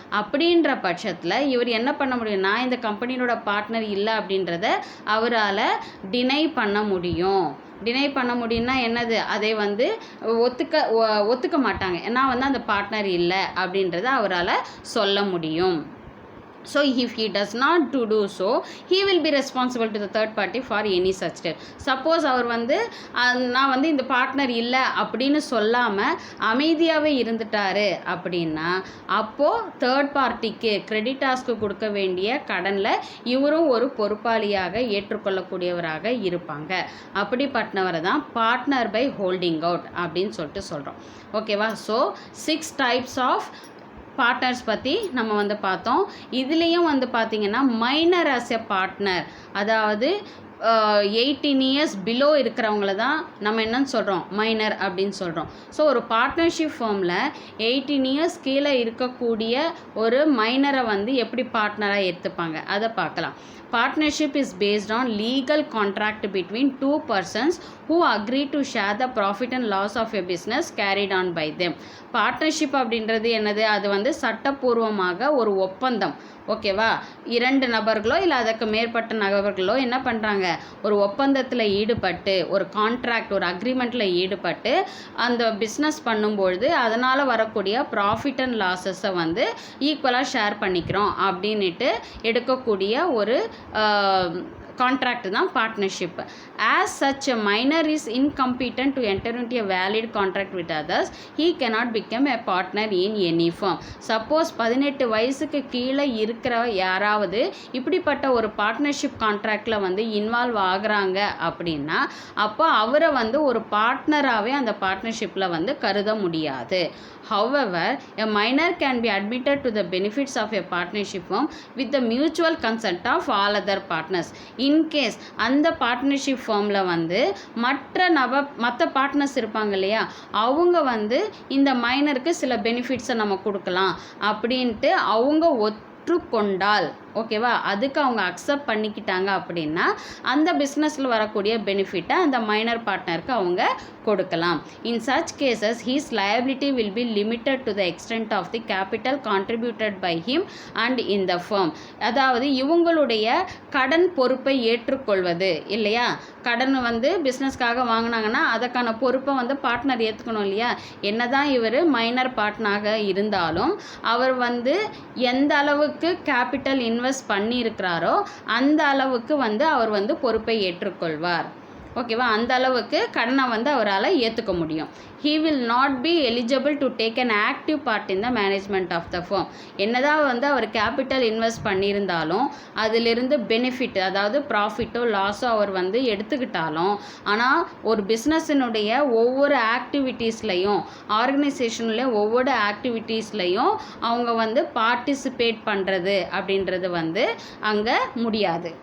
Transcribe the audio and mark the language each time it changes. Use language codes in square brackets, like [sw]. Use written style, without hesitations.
[ta] அப்படின்ற பட்சத்தில் இவர் என்ன பண்ண முடியும், நான் இந்த கம்பெனியோட பார்ட்னர் இல்லை அப்படின்றத அவரால் டினை பண்ண முடியும். டினை பண்ண முடியும்னா என்னது, அதை வந்து ஒத்துக்க மாட்டாங்க. ஏன்னா வந்து அந்த பார்ட்னர் இல்லை அப்படின்றத அவரால் சொல்ல முடியும். [en] So if he does not do so, he will be responsible to the third party for any such step. [ta] Suppose அவர் வந்து நான் வந்து இந்த பார்ட்னர் இல்லை அப்படின்னு சொல்லாமல் அமைதியாகவே இருந்துட்டாரு அப்படின்னா அப்போது தேர்ட் பார்ட்டிக்கு கிரெடிட்டார்ஸ்க்கு கொடுக்க வேண்டிய கடனில் இவரும் ஒரு பொறுப்பாளியாக ஏற்றுக்கொள்ளக்கூடியவராக இருப்பாங்க. அப்படிப்பட்டவரை தான் பார்ட்னர் பை ஹோல்டிங் அவுட் அப்படின்னு சொல்லிட்டு சொல்கிறோம். ஓகேவா. ஸோ 6 types ஆஃப் பார்ட்னர்ஸ் பற்றி நம்ம வந்து பார்த்தோம். இதுலேயும் வந்து பார்த்திங்கன்னா மைனர் ஆஸ் எ பார்ட்னர், அதாவது 18 இயர்ஸ் பிலோ இருக்கிறவங்கள தான் நம்ம என்னன்னு சொல்கிறோம், மைனர் அப்படின்னு சொல்கிறோம். ஸோ ஒரு பார்ட்னர்ஷிப் ஃபார்மில் 18 இயர்ஸ் கீழே இருக்கக்கூடிய ஒரு மைனரை வந்து எப்படி பார்ட்னராக ஏற்றுப்பாங்க அதை பார்க்கலாம். [en] Partnership is based on legal contract between two persons who agree to share the profit and loss of a business carried on by them. [ta] Partnership அப்படின்றது என்னது, அது வந்து சட்டப்பூர்வமாக ஒரு ஒப்பந்தம். ஓகேவா, 2 நபர்களோ இல்லை அதற்கு மேற்பட்ட நபர்களோ என்ன பண்ணுறாங்க, ஒரு ஒப்பந்தத்தில் ஈடுபட்டு ஒரு கான்ட்ராக்ட் ஒரு அக்ரிமெண்ட்டில் ஈடுபட்டு அந்த பிஸ்னஸ் பண்ணும்பொழுது அதனால் வரக்கூடிய ப்ராஃபிட் அண்ட் லாஸஸை வந்து ஈக்குவலாக ஷேர் பண்ணிக்கிறோம் அப்படின்ட்டு எடுக்கக்கூடிய ஒரு கான்ட்ராக்ட் தான் partnership. [en] As such a minor is incompetent to enter into a valid contract with others, he cannot become a partner in any firm. [ta] Suppose 18 வயசுக்கு கீழே இருக்கிற யாராவது இப்படிப்பட்ட ஒரு பார்ட்னர்ஷிப் கான்ட்ராக்டில் வந்து இன்வால்வ் ஆகுறாங்க அப்படின்னா அப்போ அவரை வந்து ஒரு பார்ட்னராகவே அந்த பார்ட்னர்ஷிப்பில் வந்து கருத முடியாது. [en] However, a minor can be admitted to the benefits of a partnership firm with the mutual consent of all other partners. In case [ta] அந்த பார்ட்னர்ஷிப் ஃபார்மில் வந்து மற்ற பார்ட்னர்ஸ் இருப்பாங்க இல்லையா, அவங்க வந்து இந்த மைனருக்கு சில பெனிஃபிட்ஸை நம்ம கொடுக்கலாம் அப்படின்ட்டு அவங்க ஒற்றுக்கொண்டால், ஓகேவா, அதுக்கு அவங்க அக்செப்ட் பண்ணிக்கிட்டாங்க அப்படின்னா அந்த பிஸ்னஸில் வரக்கூடிய பெனிஃபிட்டை அந்த மைனர் பார்ட்னருக்கு அவங்க கொடுக்கலாம். [en] In such cases his liability will be limited to the extent of the capital contributed by him and in the firm. [ta] அதாவது இவங்களுடைய கடன் பொறுப்பை ஏற்றுக்கொள்வது இல்லையா, கடன் வந்து பிஸ்னஸ்க்காக வாங்கினாங்கன்னா அதுக்கான பொறுப்பை வந்து பார்ட்னர் ஏற்றுக்கணும் இல்லையா. என்னதான் இவர் மைனர் பார்ட்னராக இருந்தாலும் அவர் வந்து எந்த அளவுக்கு கேபிட்டல் இன்வெஸ்ட் பண்ணியிருக்கிறாரோ அந்த அளவுக்கு வந்து அவர் வந்து பொறுப்பை ஏற்றுக்கொள்வார். ஓகேவா, அந்த அளவுக்கு கடனை வந்து அவரால் ஏற்றுக்க முடியும். [en] he will not be eligible to take an active part in the management of the firm. [ta] என்னதான் வந்து அவர் கேபிட்டல் இன்வெஸ்ட் பண்ணியிருந்தாலும் அதிலிருந்து பெனிஃபிட் அதாவது ப்ராஃபிட்டோ லாஸோ அவர் வந்து எடுத்துக்கிட்டாலும், ஆனால் ஒரு பிஸ்னஸினுடைய ஒவ்வொரு ஆக்டிவிட்டீஸ்லையும் ஆர்கனைசேஷன்லேயும் ஒவ்வொரு ஆக்டிவிட்டீஸ்லையும் அவங்க வந்து பார்ட்டிசிபேட் பண்ணுறது அப்படின்றது வந்து அங்கே முடியாது.